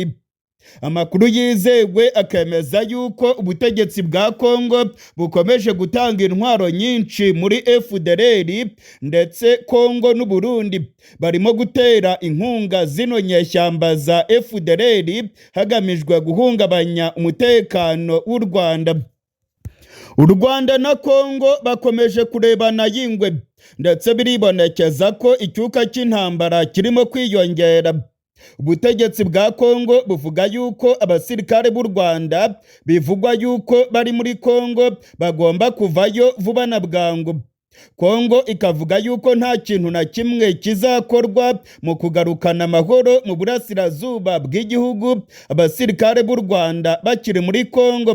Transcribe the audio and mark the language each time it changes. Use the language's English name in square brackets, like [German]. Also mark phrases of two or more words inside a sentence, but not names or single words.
[Kinyarwanda] Amakuru yizewe akemeza yuko ubutegetsi bwa Kongo bukomeje gutanga intwaro nyinshi muri FDLR, ndetse Kongo n'u Burundi barimo gutera inkunga zino nyeshyamba za FDLR hagamijwe guhungabanya umutekano w'u Rwanda. U Rwanda na Kongo bakomeje kurebana y'ingwe, ndetse biribonekeza ko icyuka cy'intambara kirimo kwiyongera. Ubutegetsi bwa Kongo buvuga yuko abasirikare b'u Rwanda bivugwa yuko bari muri Kongo bagomba kuvayo vuba na bwangu. Kongo ikavuga yuko nta kintu na kimwe kizakorwa mu kugarukana amahoro mu burasirazuba bw'igihugu abasirikare b'u Rwanda bakiri muri Kongo.